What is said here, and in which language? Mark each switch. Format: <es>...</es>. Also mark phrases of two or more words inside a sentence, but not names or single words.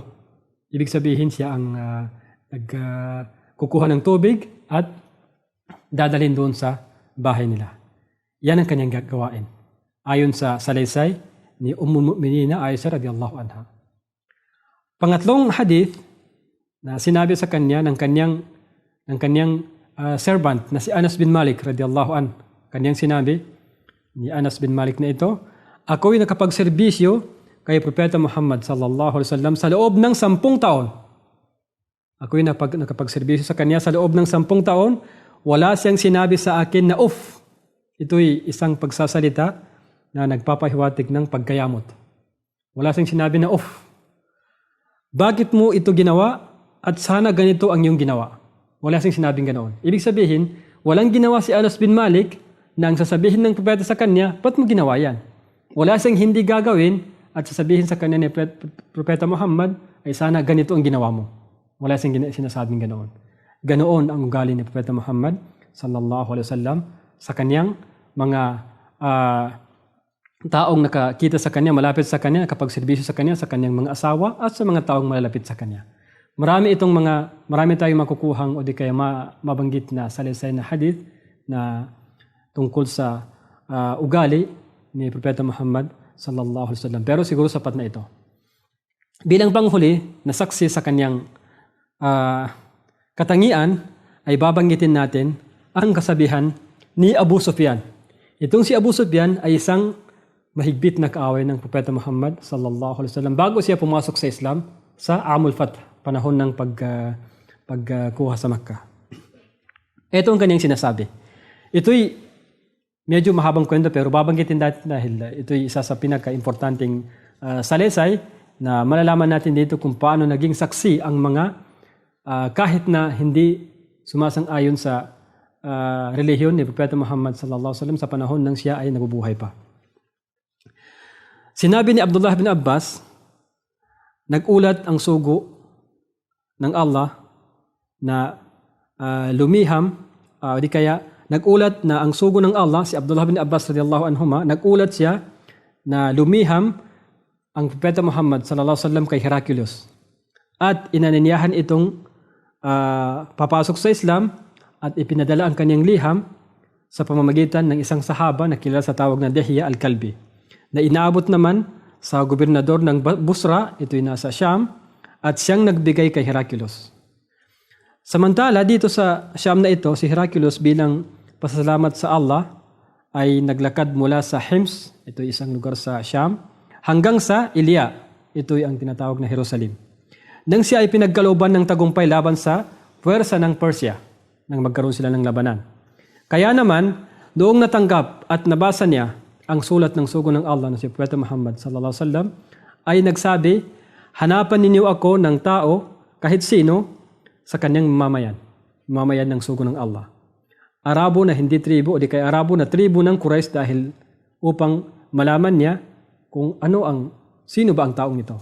<tl>Ibig sabihin siya ang nagkukuha ng tubig at dadalhin doon sa bahay nila. Yan ang kanyang gagawain. Ayon sa salaysay ni</tl> <ar>أم المؤمنين عائشة رضي الله عنها.</ar> <tl>Pangatlong hadith na sinabi sa kanya ng kanyang servant na si Anas bin Malik</tl> <ar>رضي الله عن.</ar> <tl>Kanyang sinabi ni Anas bin Malik na ito, ako'y nakapagserbisyo kay Propeta Muhammad</tl> <ar>صلى الله عليه وسلم</ar> <tl>sa loob ng 10 taon. Ako'y nakapagserbisyo sa kanya sa loob ng 10 taon, wala siyang sinabi sa akin na uff. Ito'y isang pagsasalita na nagpapahiwatig ng pagkayamot. Wala siyang sinabi na uff. Bakit mo ito ginawa at sana ganito ang iyong ginawa? Wala siyang sinabing ganoon. Ibig sabihin, walang ginawa si Anas bin Malik na ang sasabihin ng propeta sa kanya, ba't mo ginawa yan? Wala siyang hindi gagawin at sasabihin sa kanya ni Propeta Muhammad ay sana ganito ang ginawa mo. Wala siyang sinasabing ganoon. Ganoon ang ugali ni Propeta Muhammad</tl> <ar>صلى الله عليه وسلم</ar> <tl>sa kanyang mga taong nakakita sa kanya, malapit sa kanya, nakapagserbisyo sa kanya, sa kanyang mga asawa at sa mga taong malalapit sa kanya. Marami tayong makukuhang o di kaya mabanggit na salaysay na hadith na tungkol sa ugali ni Propeta Muhammad</tl> <ar>صلى الله عليه وسلم.</ar> <tl>Pero siguro sapat na ito. Bilang panghuli na saksi sa kanyang katangian ay babanggitin natin ang kasabihan ni Abu Sufyan. Itong si Abu Sufyan ay isang mahigpit na kaaway ng Propeta Muhammad</tl> <ar>صلى الله عليه وسلم</ar> <tl>bago siya pumasok sa Islam sa</tl> <ar>عام الفتح,</ar> <tl>panahon ng pagkuha sa Makkah. Ito ang kanyang sinasabi. Ito'y medyo mahabang kwento pero babanggitin natin dahil ito'y isa sa pinaka-importanting salaysay na malalaman natin dito kung paano naging saksi ang mga kahit na hindi sumasang-ayon sa relihiyon ni Propeta Muhammad</tl> <ar>صلى الله عليه وسلم</ar> <tl>sa panahon nang siya ay nabubuhay pa. Sinabi ni Abdullah bin Abbas, nagulat ang sugo ng Allah na lumiham, di kaya nagulat na ang sugo ng Allah, si Abdullah bin Abbas</tl> <ar>رضي الله عنهما,</ar> <tl>nagulat siya na lumiham ang Propeta Muhammad</tl> <ar>صلى الله عليه وسلم</ar> <tl>kay Hercules. At inaninyahan itong papasok sa Islam at ipinadala ang kanyang liham sa pamamagitan ng isang sahaba na kilala sa tawag na Dihya al-Kalbi, na inaabot naman sa gobernador ng Busra, ito'y nasa Sham, at siyang nagbigay kay Hercules. Samantala, dito sa Sham na ito, si Hercules bilang pasasalamat sa Allah ay naglakad mula sa Hims, ito'y isang lugar sa Sham, hanggang sa Ilya, ito'y ang tinatawag na Jerusalem. Nang siya ay pinagkalooban ng tagumpay laban sa puwersa ng Persia, nang magkaroon sila ng labanan. Kaya naman, noong natanggap at nabasa niya ang sulat ng sugo ng Allah na si Propeta Muhammad</tl> <ar>صلى الله عليه وسلم</ar> <tl>ay nagsabi, hanapan ninyo ako ng tao kahit sino sa kanyang mamamayan ng sugo ng Allah. Arabo na hindi tribo o di kaya Arabo na tribo ng Quraysh dahil upang malaman niya kung sino ba ang taong ito.</tl>